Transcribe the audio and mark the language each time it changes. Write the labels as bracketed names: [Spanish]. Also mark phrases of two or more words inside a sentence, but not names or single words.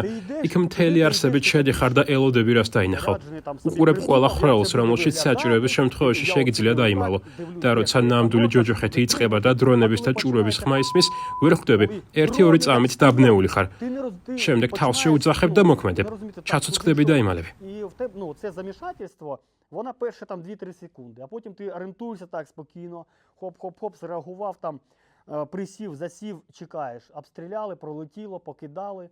[Georgian] იქ მთელი არსებით შედიხარ და ელოდები რას დაინახავ. უყურებ ყველა ხრეულს, რომელშიც საჭიროების შემთხვევაში შეგიძლია დაიმალო. და როცა ნამდვილი ჯოჯოხეთი იწყება და დრონების და ჭურვების ხმა ისმის, ვერ ხვდები, 1-2 წამით დაბნეული ხარ. შემდეგ თავს შეუძახებ და მოქმედებ. ჩაცოცხლდები და იმალები. [Ukrainian] Ну, це замішательство, вона перше там 2-3 секунди, а потім ти орієнтуєшся так спокійно, хоп-хоп-хоп, зреагував там, присів, засів, чекаєш. Обстріляли, пролетіло, покидали.